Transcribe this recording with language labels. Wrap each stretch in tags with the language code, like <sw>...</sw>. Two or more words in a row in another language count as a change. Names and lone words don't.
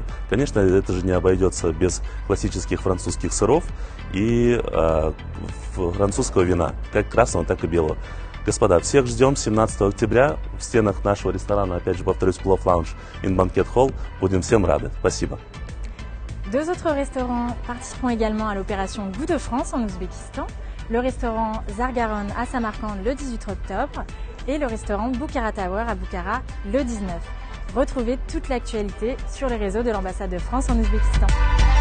<ru>Конечно, это же не обойдется без классических французских сыров и французского вина, как красного, так и белого. Господа, всех ждем 17 октября в стенах нашего ресторана, опять же повторюсь, Club Lounge in Banquet Hall. Будем всем рады. Спасибо.</ru> <fr>Deux autres restaurants participeront également à l'opération Goût de France en Ouzbékistan, le restaurant Zargaron à Samarcande le 18 octobre et le restaurant Bukhara Tower à Bukhara le 19. Retrouvez toute l'actualité sur les réseaux de l'ambassade de France en Ouzbékistan.</fr>